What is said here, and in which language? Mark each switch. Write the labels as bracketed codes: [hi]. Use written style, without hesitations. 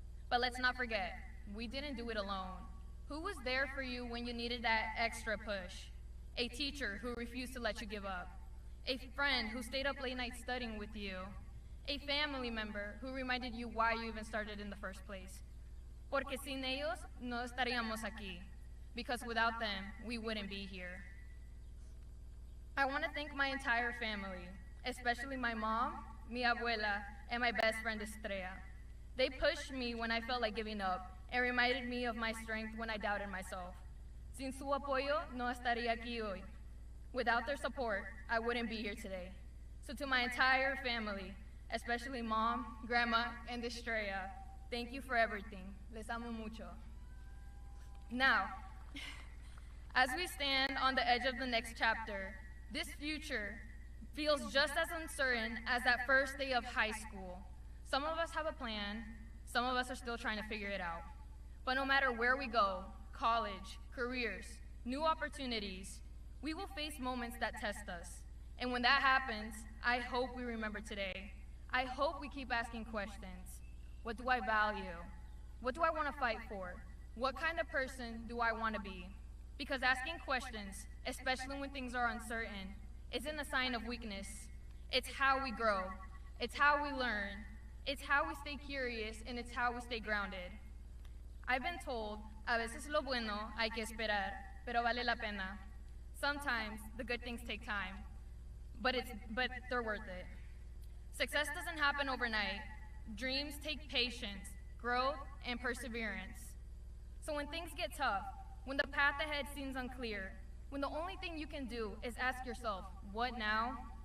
[en] But let's not forget, we didn't do it alone. Who was there for you when you needed that extra push? A teacher who refused to let you give up. A friend who stayed up late nights studying with you. A family member who reminded you why you even started in the first place. [es] Porque sin ellos no estaríamos aquí. [en] Because without them, we wouldn't be here. I want to thank my entire family, especially my mom, [es] mi abuela, [en] and my best friend Estrella. They pushed me when I felt like giving up, and reminded me of my strength when I doubted myself. [es] Sin su apoyo, no estaría aquí hoy. [en] Without their support, I wouldn't be here today. So to my entire family, especially Mom, Grandma, and Estrella, thank you for everything. [es] Les amo mucho. [en] Now, as we stand on the edge of the next chapter, this future feels just as uncertain as that first day of high school. Some of us have a plan, some of us are still trying to figure it out. But no matter where we go, college, careers, new opportunities, we will face moments that test us. And when that happens, I hope we remember today. I hope we keep asking questions. What do I value? What do I want to fight for? What kind of person do I want to be? Because asking questions, especially when things are uncertain, isn't a sign of weakness. It's how we grow. It's how we learn. It's how we stay curious, and it's how we stay grounded. I've been told, [es] a veces lo bueno hay que esperar, pero vale la pena. [en] Sometimes the good things take time, but they're worth it. Success doesn't happen overnight. Dreams take patience, growth, and perseverance. So when things get tough, when the path ahead seems unclear, when the only thing you can do is ask yourself, what now?